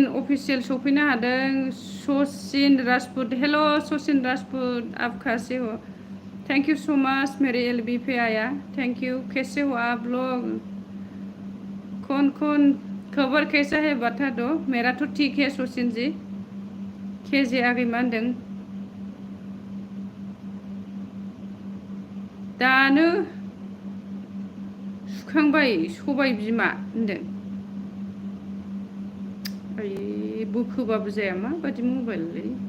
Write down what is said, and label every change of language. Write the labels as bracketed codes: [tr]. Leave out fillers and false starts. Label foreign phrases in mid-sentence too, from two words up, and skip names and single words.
[brx] अफिसियेल सफैनो हादों [hi] सचिन राजपुत हेल' सचिन राजपुत आपका से हो [en] thank you so much [hi] मेरे एलबी पे आया [en] thank you [hi] कैसे हो आप लोग कौन खबर कैसा है बता दो मेरा तो ठीक है सचिन जी [brx] केजे आगै मा होनदों दानो सुखांबाय सबाय बिमा होनदों। आयै बोखोबाबो जाया माबायदि मबाइललै।